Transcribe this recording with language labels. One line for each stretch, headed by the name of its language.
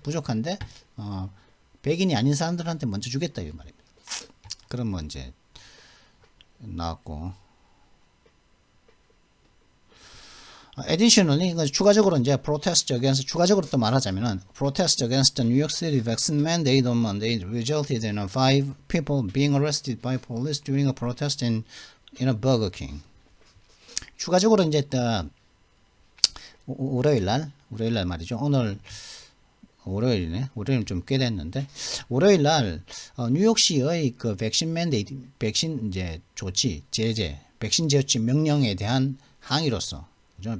Korean: 부족한데 백인이 아닌 사람들한테 먼저 주겠다 이 말입니다. 그럼 뭐 이제 나왔고,
English: additionally
Korean: 추가적으로 이제
English: protest against,
Korean: 추가적으로 또 말하자면은
English: protest against the New York City vaccine mandate on Monday resulted in 5 people being arrested by police during a protest in a Burger King.
Korean: 추가적으로 이제 월요일 날 말이죠. 오늘 월요일이네. 월요일 좀 꽤 됐는데, 월요일 날 뉴욕시의 그 백신 맨데이트, 백신 이제 조치, 제재, 백신 조치 명령에 대한 항의로서, 그죠?